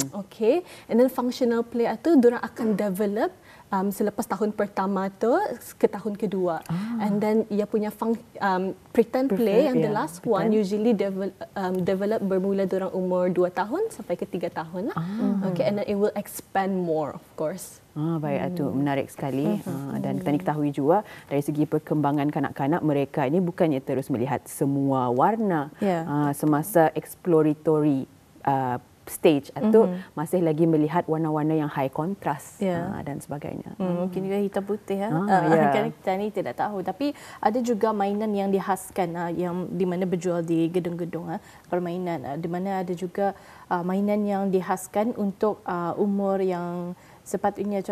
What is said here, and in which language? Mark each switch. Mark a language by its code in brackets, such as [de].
[en] Okay, and then [ms] functional play itu dorang akan develop selepas tahun pertama tu ke tahun kedua. And then ia punya pretend play yang [en] the last one usually develop [ms] bermula dorang umur 2 tahun sampai ke 3 tahun lah. [en] Okay, and then it will expand more, of course. [ms] Baik, itu menarik sekali. Dan kita ketahui juga dari segi perkembangan kanak-kanak, mereka ini bukannya terus melihat semua warna semasa exploratory stage atau masih lagi melihat warna-warna yang high contrast dan sebagainya. Mungkin juga hitam putih kan kita ni tidak tahu, tapi ada juga mainan yang dihaskan yang di mana berjual di gedung-gedung permainan, di mana ada juga mainan yang dihaskan untuk umur yang sepatutnya.